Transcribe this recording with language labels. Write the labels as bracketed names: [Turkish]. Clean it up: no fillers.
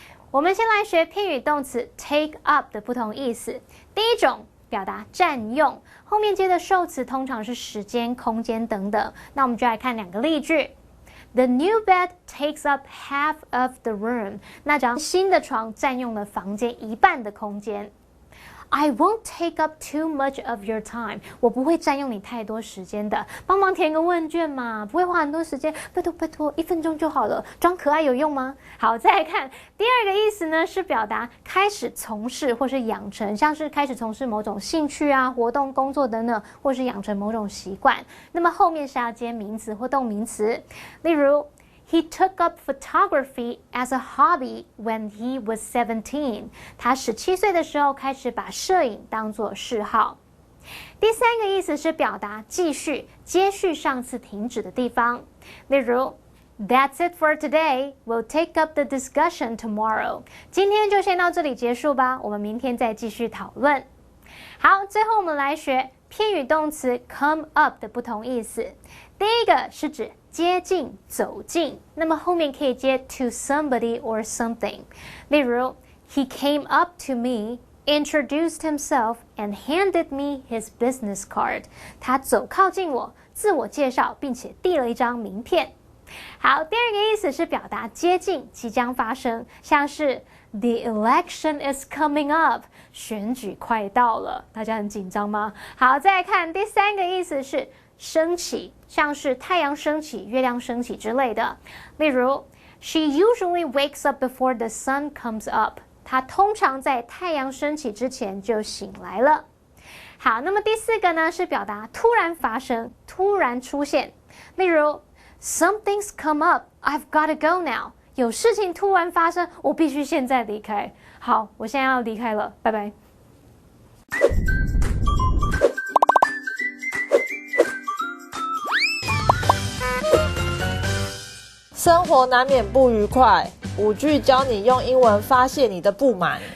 [Chinese] 我们先来学片语动词 take up 的不同意思。第一种表达占用，后面接的受词通常是时间、空间等等。那我们就来看2个例句。 [English] The new bed takes up half of the room。 [Chinese] 那张新的床占用了房间一半的空间。 [English] I won't take up too much of your time。 [Chinese] 我不会占用你太多时间的，帮忙填个问卷嘛，不会花很多时间，拜托，1分钟就好了，装可爱有用吗？好，再来看第二个意思呢，是表达开始从事或是养成，像是开始从事某种兴趣啊、活动、工作等等，或是养成某种习惯。那么后面是要接名词或动名词，例如 [English] He took up photography as a hobby when he was 17. [Chinese] 他17岁的时候开始把摄影当作嗜好。第三个意思是表达继续、接续上次停止的地方。 [English] 例如 That's it for today. We'll take up the discussion tomorrow. [Chinese] 今天就先到这里结束吧，我们明天再继续讨论。好，最后我们来学片语动词 come up 的不同意思。第一个是指接近、走近，那么后面可以接 [English] to somebody or something。例如 He came up to me, introduced himself, and handed me his business card。 [Chinese] 他走靠近我，自我介绍，并且递了一张名片。好，第二个意思是表达接近、即将发生，像是 [English] The election is coming up， [Chinese] 选举快到了，大家很紧张吗？好，再来看第三个意思是升起，像是太阳升起、月亮升起之类的。 [English] 例如 She usually wakes up before the sun comes up。 [Chinese] 她通常在太阳升起之前就醒来了。好，那么第四个呢，是表达突然发生、突然出现。 [English] 例如 Something's come up, I've got to go now。 [Chinese] 有事情突然发生，我必须现在离开。好，我现在要离开了，拜拜。生活难免不愉快，5句教你用英文发泄你的不满。